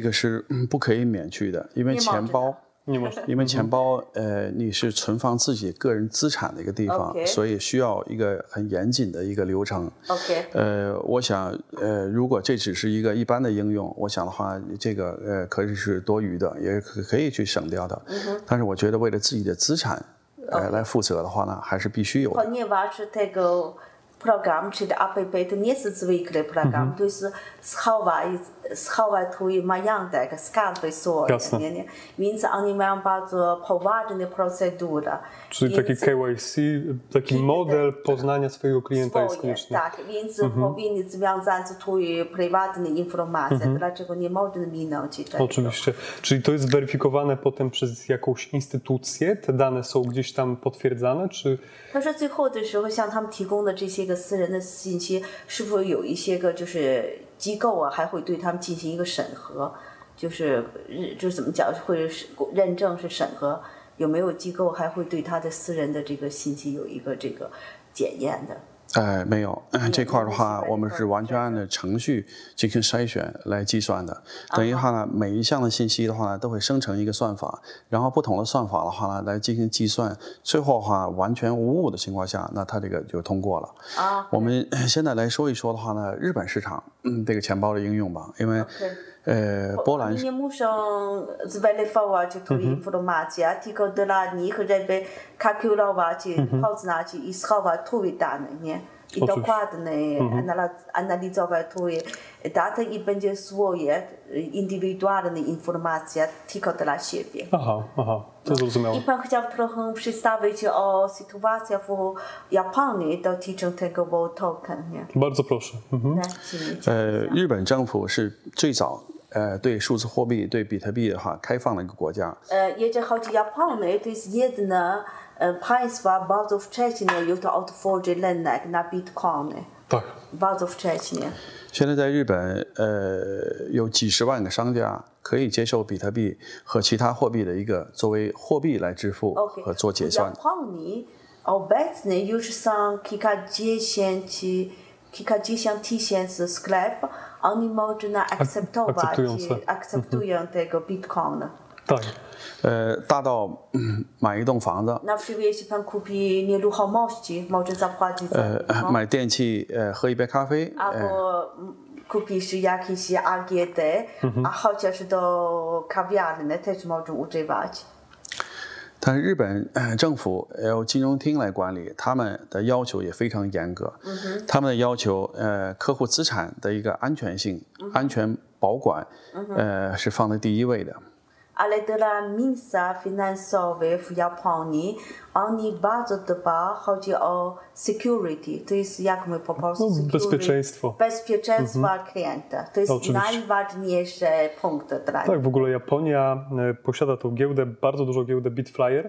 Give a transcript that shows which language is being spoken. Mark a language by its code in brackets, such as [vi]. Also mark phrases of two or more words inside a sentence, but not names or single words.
[zh] 这个是不可以免去的，因为钱包因为钱包你是存放自己个人资产的一个地方，所以需要一个很严谨的一个流程。我想如果这只是一个一般的应用，我想的话，这个可以是多余的，也可以去省掉的。但是我觉得为了自己的资产来负责的话呢，还是必须有的。 [pl] program, czyli APP to nie jest zwykły program, to jest schować twój majątek, skarby swoje, nie? Więc oni mają bardzo poważne procedury. Czyli taki KYC, taki model poznania swojego klienta jest konieczny. Tak, więc powinni związać twoje prywatne informacje, dlaczego nie można minąć tego. Oczywiście. Czyli to jest weryfikowane potem przez jakąś instytucję? Te dane są gdzieś tam potwierdzane, czy... [zh] 他说最后的时候，像他们提供的这些个私人的信息，是否有一些个就是机构啊，还会对他们进行一个审核，就是怎么讲，会认证是审核，有没有机构还会对他的私人的这个信息有一个这个检验的？没有，这块的话，我们是完全按照程序进行筛选来计算的。等于话呢，每一项的信息的话呢，都会生成一个算法，然后不同的算法的话呢，来进行计算，最后的话完全无误的情况下，那它这个就通过了。我们现在来说一说的话呢，日本市场这个钱包的应用吧，因为波兰。 [pl] Nie muszą zweryfikować twoje informacje, tylko dla nich, żeby kalkulować, poznać i schować twoje dane, nie? I dokładnie analizować twoje dane i będzie swoje indywidualne informacje tylko dla siebie. Aha, to zrozumiałe. I pan chciał trochę przedstawić o sytuacji w Japonii dotyczącej tego Vote Token, nie? Bardzo proszę. [zh] 日本政府是最早对数字货币、对比特币的话开放的一个国家。 [pl] Jeżeli chodzi o Japonię, to jest jedna państwa bardzo wcześnie już otworzy rynek na bitcoiny. Tak. Bardzo wcześnie. [zh] 现在在日本，有几十万个商家可以接受比特币和其他货币的一个作为货币来支付和做结算。 [pl] W Japonii obecnie już są kilkadziesiąt tysięcy sklepów, oni można akceptują tego bitcoina. Tak. [zh] 大到买一栋房子。 [pl] Na przykład jeśli pan kupi nieruchomości, może zapłacić za to. [zh] 买电器，喝一杯咖啡。 [pl] Albo kupisz jakieś AGD, a chociaż do kawiarni też można używać. [zh] 但是日本政府由金融厅来管理，他们的要求也非常严格。他们的要求，客户资产的一个安全性、安全保管，是放在第一位的。 [pl] Ale dla miejsca finansowe w Japonii oni bardzo dba, chodzi o security, to jest jak my po polsku bezpieczeństwo. Bezpieczeństwa klienta. To jest najważniejszy punkt dla nich. Tak, w ogóle Japonia posiada tą giełdę, bardzo dużą giełdę Bitflyer.